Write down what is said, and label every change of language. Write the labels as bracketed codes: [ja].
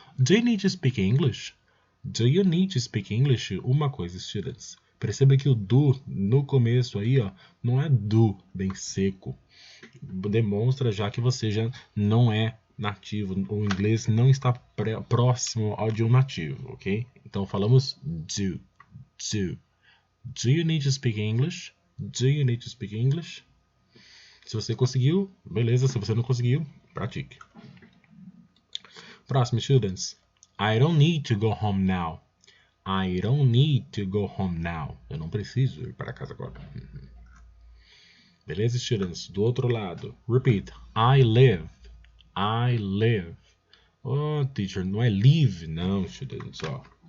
[en] Do you need to speak English? Do you need to speak English? [pt] Uma coisa, students. Perceba que o do no começo aí, ó, não é do bem seco. Demonstra já que você já não é nativo. O inglês não está próximo ao de um nativo, ok? Então falamos do. Do. [en] Do you need to speak English? Do you need to speak English? [pt] Se você conseguiu, beleza. Se você não conseguiu, pratique. Próximo, students. [en] I don't need to go home now. I don't need to go home now. [pt] Eu não preciso ir para casa agora. Beleza, students? Do outro lado. [en] Repeat. I live. I live. [pt] Oh, teacher, não é live, não, students. Ó.